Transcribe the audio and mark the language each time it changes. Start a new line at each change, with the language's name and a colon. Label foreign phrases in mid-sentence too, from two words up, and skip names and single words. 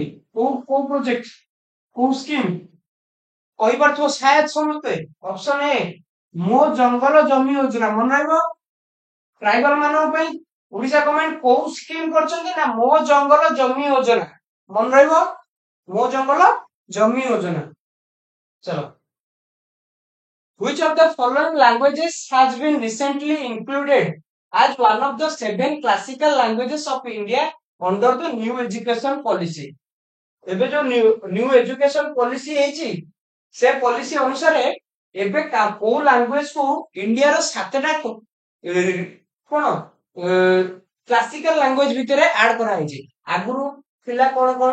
Odia: କୋଉ କୋଉ ପ୍ରୋଜେକ୍ଟ, କୋଉ ସ୍କିମ୍ କହିପାରୁଥିବ ସାୟଦ ସମସ୍ତେ? ଅପସନ ଏ ମୋ ଜଙ୍ଗଲ ଜମି ଯୋଜନା, ମନେ ରହିବ। ଟ୍ରାଇବାଲ ମାନଙ୍କ ପାଇଁ ଓଡିଶା ଗଭର୍ଣ୍ଣମେଣ୍ଟ କୋଉ ସ୍କିମ୍ କରିଛନ୍ତି ନା ମୋ ଜଙ୍ଗଲ ଜମି ଯୋଜନା, ମନେ ରହିବ। ମୋ ଜଙ୍ଗଲ ଜମି ଯୋଜନା। ଚलो,
English: which of the following languages has been recently included as one of the 7 classical languages of India under the new education policy?
Odia: ଏବେ ଯୋଉ
English: new education policy
Odia: ହେଇଛି ସେ ପଲିସି ଅନୁସାରେ ଏବେ କୋଉ ଲାଙ୍ଗୁଏଜ କୁ ଇଣ୍ଡିଆର 7ଟା କଣ
English: classical language
Odia: ଭିତରେ ଆଡ କରାଯାଇଛି। ଆଗରୁ ଥିଲା କଣ କଣ?